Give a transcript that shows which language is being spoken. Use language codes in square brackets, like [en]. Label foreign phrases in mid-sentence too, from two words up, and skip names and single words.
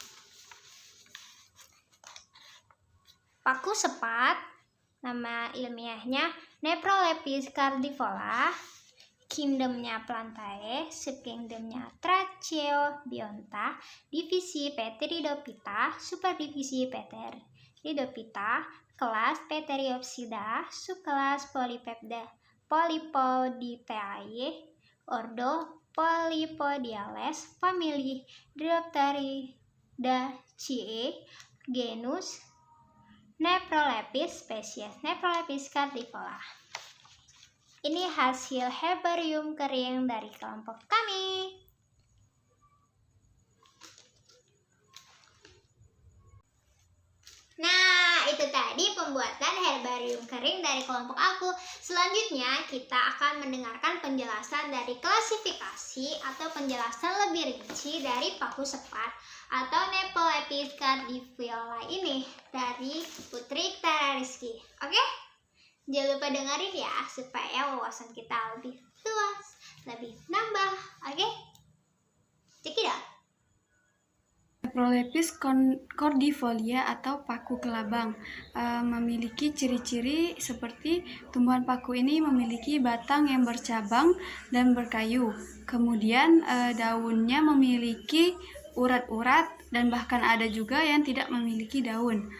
[id] Paku sepat, nama ilmiahnya Neprolepis cardivola, kingdomnya Plantae, subkingdomnya Tracheobionta, divisi Pteridophyta, superdivisi Pteridophyta, kelas Pteriopsida, subkelas Polypoditae, ordo Polypodiales, famili Diopteridaceae, genus Neprolepis, spesies Neprolepis cardivola. Ini hasil herbarium kering dari kelompok kami. Nah, itu tadi pembuatan herbarium kering dari kelompok aku. Selanjutnya, kita akan mendengarkan penjelasan dari klasifikasi atau penjelasan lebih rinci dari paku sepat atau Neprolepis cardivola ini dari Putri Tara Rizky. Oke? Jangan lupa dengerin ya, supaya wawasan kita lebih luas, lebih nambah. Oke? [en] Check it out. [id] Neprolepis cordifolia atau paku kelabang memiliki ciri-ciri seperti tumbuhan paku ini memiliki batang yang bercabang dan berkayu. Kemudian daunnya memiliki urat-urat dan bahkan ada juga yang tidak memiliki daun.